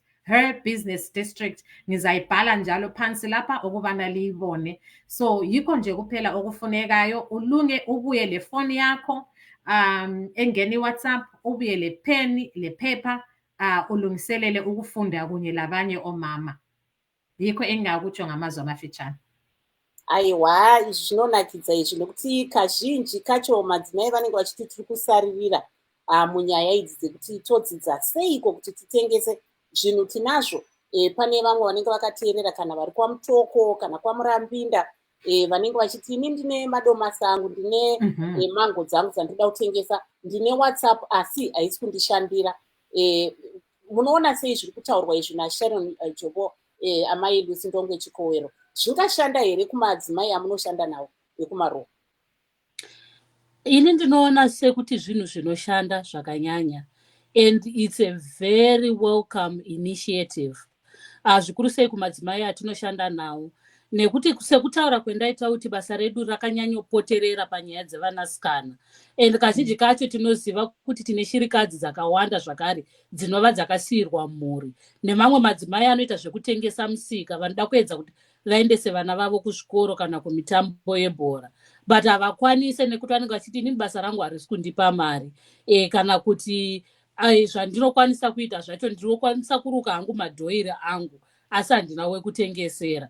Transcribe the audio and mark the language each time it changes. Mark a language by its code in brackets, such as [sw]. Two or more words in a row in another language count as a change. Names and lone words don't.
[en] Her Business District [nd] ngizayibhala njalo phansi lapha ukubana liyibone. So yikho nje kuphela okufunekayo, ulunge ubuye le phone yakho, engeni WhatsApp, ubuye le pen, le paper, ulungiselele ukufunda kunye labanye omama. Yikho engakutsho ngamazwi amafitshane. [sn] Aiwa, izvi zvinonakidza izvi nokuti kazhinji kacho madzimai vanenge vachiti tiri kusaririra munyaya idzi dzekuti todzidza seiko kuti titengese zvinhu tinazvo. Pane vamwe vanenge vakateerera kana vari kwaMutoko kana kwaMurambinda, vanenge vachiti ini ndine madomasi angu, ndine mango dzangu dzandinoda kutengesa, ndine WhatsApp asi haisi kundishandira. Munoona sei zviri kutaurwa izvi naSharon Njobo, amai Lucy Ndongwe Chikowero, zvingashanda here kumadzimai amunoshanda nawo ekumaruwa? Ini ndinoona sekuti zvinhu zvinoshanda zvakanyanya, [en] and it's a very welcome initiative. [sn] Zvikuru sei kumadzimai atinoshanda nawo, nekuti sekutaura kwendaita kuti basa redu rakanyanyopoterera panyaya dzevanasikana, and kazhinji kacho tinoziva kuti tine shirikadzi dzakawanda zvakare dzinova dzakasiyirwa mhuri, nemamwe madzimai anoita zvekutengesa musika, vanoda kuedza kuti vaendese vana vavo kuzvikoro kana kumitambo yebhora, but havakwanise nekuti vanenge vachiti ini basa rangu harisi kundipa mari, kana kuti zvandinokwanisa kuita zvacho ndinokwanisa kuruka hangu madhoiri angu asi handina wekutengesera.